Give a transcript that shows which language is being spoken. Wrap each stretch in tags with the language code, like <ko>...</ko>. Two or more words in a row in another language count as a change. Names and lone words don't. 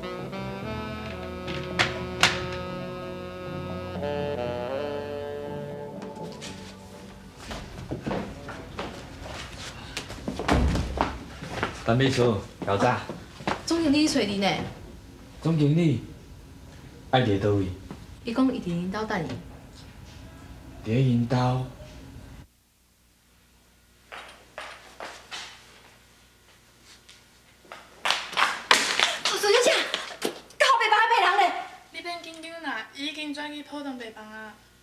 <nan>陈秘书，搞早。总经理找你呢，总经理，爱伫倒位？伊讲伊伫因兜等你。伫因兜。苏小姐，到后白房的陪人咧。你免紧张啦，伊已经转去普通病房啊。</nan>